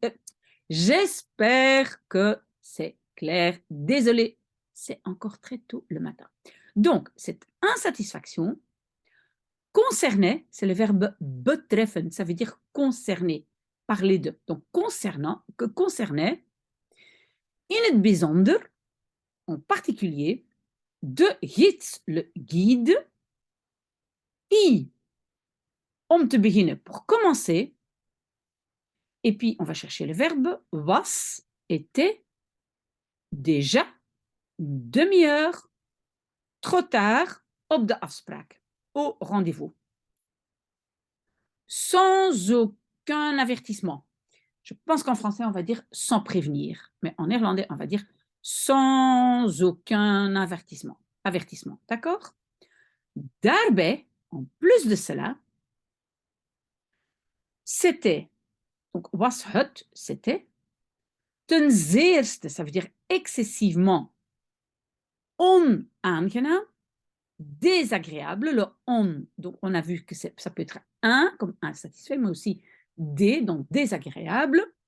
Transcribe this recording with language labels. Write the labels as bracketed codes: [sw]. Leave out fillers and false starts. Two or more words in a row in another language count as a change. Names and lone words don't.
[fr] J'espère que c'est clair. Désolé, c'est encore très tôt le matin. Donc, cette insatisfaction concernait, c'est le verbe betreffen, ça veut dire concerner, parler de. Donc, concernant, que concernait, [nl] in het bijzonder, [fr] en particulier, [nl] de gids, [fr] le guide, qui, [nl] om te beginnen, [fr] pour commencer, et puis on va chercher le verbe was, était, déjà, une demi-heure trop tard [nl] op de afspraak, [fr] au rendez-vous. Sans aucun avertissement. Je pense qu'en français, on va dire sans prévenir, mais en néerlandais, on va dire sans aucun avertissement. Avertissement, d'accord? Daarbij, en plus de cela, c'était, donc [nl] was het, [fr] c'était, [nl] ten zeerste, [fr] ça veut dire excessivement, onaangenaam, désagréable, le on. Donc, on a vu que ça peut être un, comme insatisfait, mais aussi des, donc désagréable.